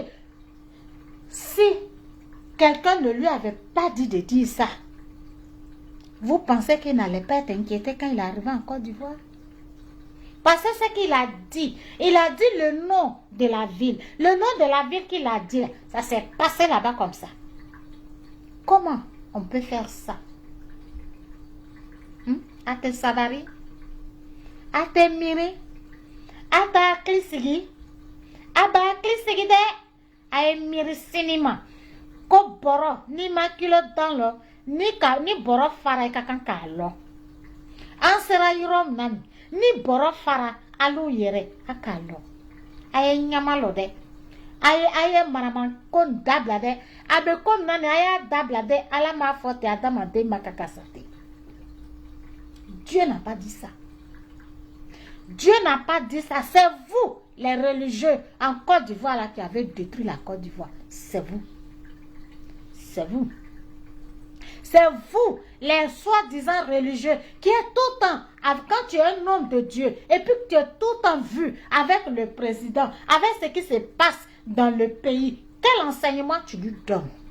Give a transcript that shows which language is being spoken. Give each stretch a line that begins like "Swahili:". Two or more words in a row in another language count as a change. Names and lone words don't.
French: Si quelqu'un ne lui avait pas dit de dire ça, vous pensez qu'il n'allait pas être inquiété quand il est arrivé en Côte d'Ivoire? Parce que ce qu'il a dit, il a dit le nom de la ville. Le nom de la ville qu'il a dit, ça s'est passé là-bas comme ça. Comment on peut faire ça?
Dyula: Ate Sabari, Ate Miri, Ate Klisigi, Aba Klisigi de Aye Miri Sinima. Ko boro ni makilo dans lo ni boro fara kakan kalo. Ansera yurom nani ni boro fara alu yere akalo. Aye nyamalo de. Aye maraman kon dabla de. Abe kon nani aye dabla de ala ma fote adama de makakasate.
French: Dieu n'a pas dit ça. Dieu n'a pas dit ça. C'est vous, les religieux en Côte d'Ivoire là qui avez détruit la Côte d'Ivoire. C'est vous. C'est vous. C'est vous, les soi-disant religieux, qui est tout le temps, quand tu es un homme de Dieu, et puis que tu es tout le temps vu avec le président, avec ce qui se passe dans le pays, quel enseignement tu lui donnes?